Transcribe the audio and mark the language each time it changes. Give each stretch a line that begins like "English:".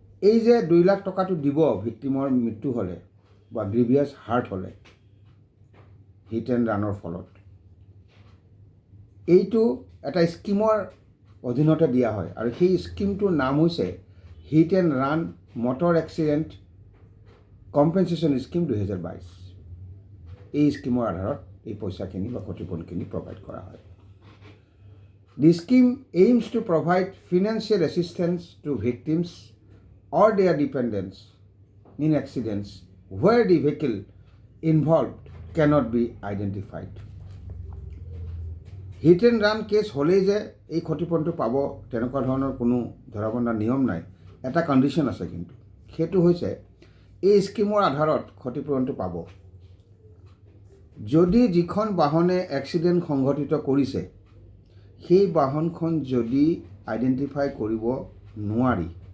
Assamese: এই যে 2 লাখ টকাটো দিব ভিক্টিমৰ মৃত্যু হ'লে বা গ্ৰিভিয়াছ হাৰ্ট হ'লে হিট এণ্ড ৰানৰ ফলত, এইটো এটা স্কিমৰ অধীনতে দিয়া হয়। আৰু সেই স্কিমটোৰ নাম হৈছে hit and run motor accident compensation scheme 2022। এই স্কিমৰ আধাৰত এই পইচাখিনি বা ক্ষতিপূৰণখিনি প্ৰভাইড কৰা হয়।
English: The scheme aims to provide financial assistance to victims or their dependents in accidents where the vehicle involved cannot be identified.
Assamese: Hit and run cash হ'লেই যে এই ক্ষতিপূৰণটো পাব তেনেকুৱা ধৰণৰ কোনো ধৰাবন্ধা নিয়ম নাই। এটা কণ্ডিশ্যন আছে, কিন্তু সেইটো হৈছে এই স্কিমৰ আধাৰত ক্ষতিপূৰণটো পাব যদি যিখন বাহনে এক্সিডেণ্ট সংঘটিত কৰিছে সেই বাহনখন যদি আইডেণ্টিফাই কৰিব নোৱাৰি